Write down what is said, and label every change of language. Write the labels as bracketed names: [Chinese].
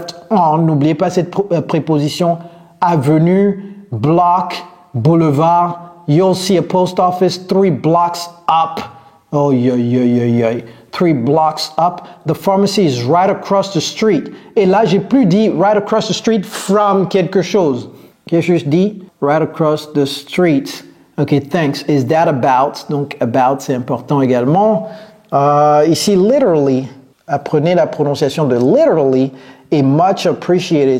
[French] Oh, n'oubliez pas cette préposition. Avenue, block, boulevard. [English] You'll see a post office 3 blocks up. Oh, 3 blocks up. The pharmacy is right across the street. [French] Et là, j'ai plus dit [English] right across the street from [French] quelque chose. J'ai juste dit [English] right across the street. OK, thanks. Is that about? [French] Donc, about, c'est important également. Ici, literally. Apprenez la prononciation de literally et [English] much appreciated.